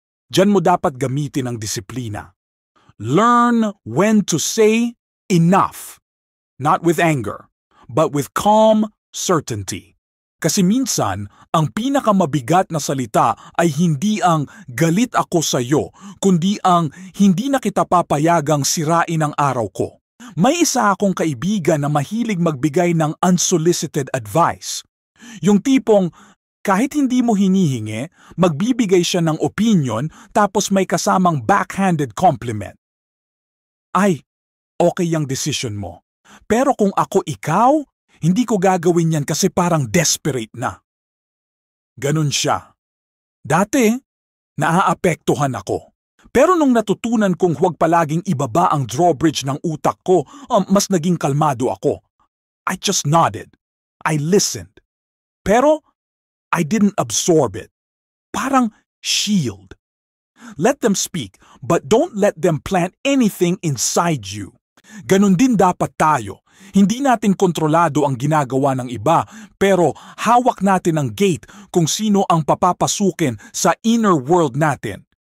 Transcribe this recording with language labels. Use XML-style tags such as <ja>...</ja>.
<tl>Diyan mo dapat gamitin ang disiplina.</tl> <en>Learn when to say enough. Not with anger, but with calm certainty.</en> <tl>Kasi minsan, ang pinakamabigat na salita ay hindi ang galit ako sa iyo, kundi ang hindi na kita papayagang sirain ang araw ko. May isa akong kaibigan na mahilig magbigay ng unsolicited advice. Yung tipong kahit hindi mo hinihingi, magbibigay siya ng opinion tapos may kasamang backhanded compliment. Ay, okay yung decision mo. Pero kung ako ikaw, hindi ko gagawin yan kasi parang desperate na. Ganun siya. Dati, naaapektuhan ako. Pero nung natutunan kong huwag palaging ibaba ang drawbridge ng utak ko, mas naging kalmado ako.</tl> <en>I just nodded. I listened.</en> <tl>Pero,</tl> <en>I didn't absorb it.</en> <tl>Parang shield.</tl> <en>Let them speak, but don't let them plant anything inside you.</en> <tl>Ganun din dapat tayo. Hindi natin kontrolado ang ginagawa ng iba, pero hawak natin ang gate kung sino ang papapasukin sa inner world natin.</tl>